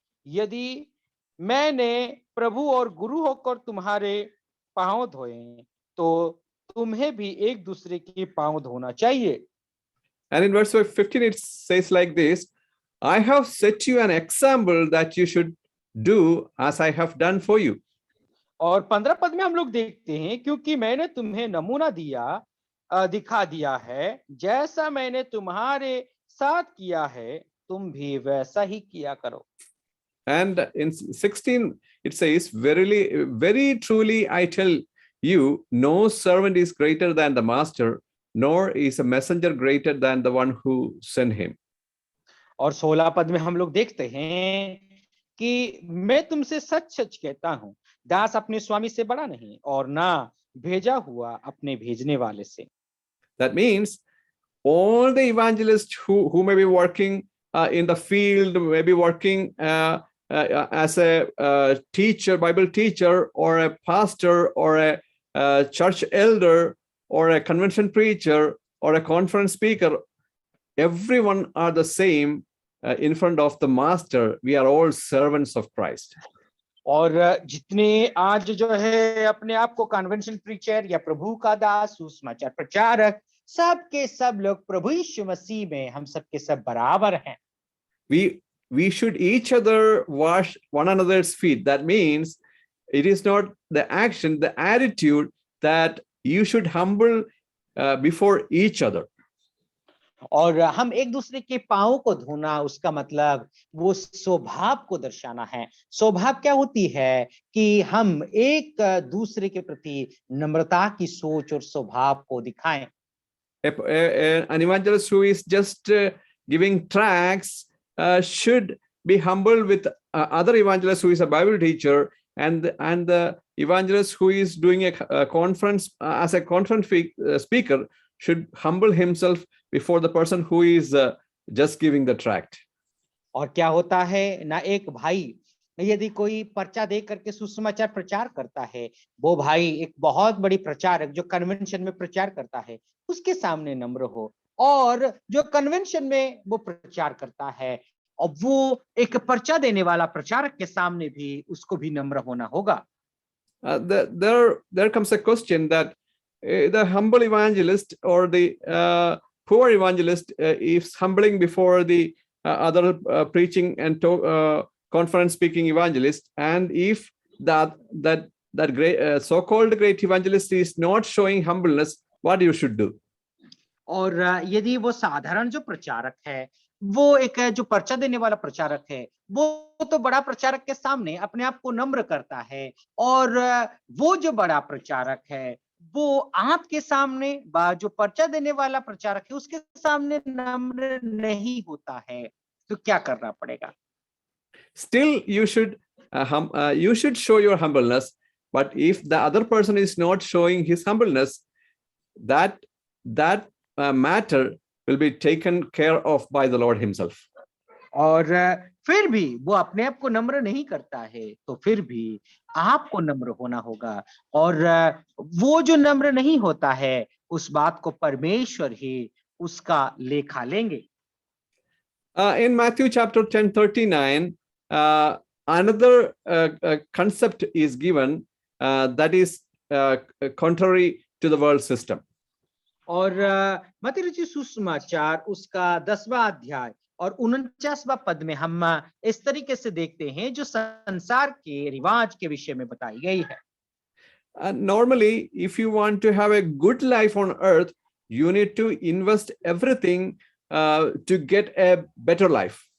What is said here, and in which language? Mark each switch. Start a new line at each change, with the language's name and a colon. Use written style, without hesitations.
Hindi: यदि मैंने प्रभु और गुरु होकर तुम्हारे पांव धोए, तो तुम्हें भी एक दूसरे के पांव धोना चाहिए।
English: And in verse 15 it says like this, I have set you an example that you should do as I have done for you.
Hindi: और 15 पद में हम लोग देखते हैं, क्योंकि मैंने तुम्हें नमूना दिखा दिया है, जैसा मैंने तुम्हारे साथ किया है, तुम भी वैसा ही किया करो।
English: And in 16 it says, verily, very truly I tell you, no servant is greater than the master, nor is a messenger greater than the one who sent him.
Hindi: और 16 पद में हम लोग देखते हैं कि मैं तुमसे सच सच कहता हूं, दास अपने स्वामी से बड़ा नहीं, और ना भेजा हुआ अपने भेजने वाले से।
English: That means all the evangelists who may be working in the field, may be working as a teacher, Bible teacher, or a pastor, or a church elder, or a convention preacher, or a conference speaker, everyone are the same in front of the master. We are all servants of Christ.
Hindi: और जितने आज जो है अपने आप को convention preacher या प्रभु का दास, सुसमाचार प्रचारक, सब के सब लोग प्रभु यीशु मसीह में हम सब के सब बराबर हैं।
English: We should each other wash one another's feet. That means it is not the action, the attitude that you should humble before each other.
Hindi: और हम एक दूसरे के पांव को धोना, उसका मतलब वो स्वभाव को दर्शाना है। स्वभाव क्या होती है कि हम एक दूसरे के प्रति नम्रता की सोच और स्वभाव को दिखाएं।
English: An evangelist who is just giving tracts should be humble with other evangelists who is a Bible teacher, and the evangelist who is doing a conference as a conference speaker should humble himself before the person who is just giving the tract.
Hindi: और क्या होता है ना, एक भाई यदि कोई पर्चा दे करके सुसमाचार प्रचार करता है, वो भाई एक बहुत बड़ी प्रचारक जो कन्वेंशन में प्रचार करता है, उसके सामने नम्र हो, और जो कन्वेंशन में वो प्रचार करता है, और वो एक पर्चा देने वाला प्रचारक के सामने भी उसको भी नम्र होना होगा।
English: There comes a question that the humble evangelist or the poor evangelist is humbling before the other preaching and conference speaking evangelist, and if that great so-called great evangelist is not showing humbleness, what you should do?
Hindi: और यदि वो साधारण जो प्रचारक है, वो एक जो पर्चा देने वाला प्रचारक है, वो तो बड़ा प्रचारक के सामने अपने आप को नम्र करता है, और वो जो बड़ा प्रचारक है वो आपके सामने जो पर्चा देने वाला प्रचारक है उसके सामने नम्र नहीं होता है, तो क्या करना पड़ेगा?
English: Still you should show your humbleness, but if the other person is not showing his humbleness, that matter will be taken care of by the Lord himself.
Hindi: और फिर भी वो अपने आप को नम्र नहीं करता है, तो फिर भी आपको नम्र होना होगा, और वो जो नम्र नहीं होता है उस बात को परमेश्वर ही उसका लेखा लेंगे।
English: In Matthew chapter 10:39, another concept is given that is contrary to the world system.
Hindi: और मत्ती रचित सुसमाचार उसका 10वां अध्याय और 49वां पद में हम इस तरीके से देखते हैं जो संसार के रिवाज के विषय में बताई गई है।
English: Normally, if you want to have a good life on earth, you need to invest everything to get a better life.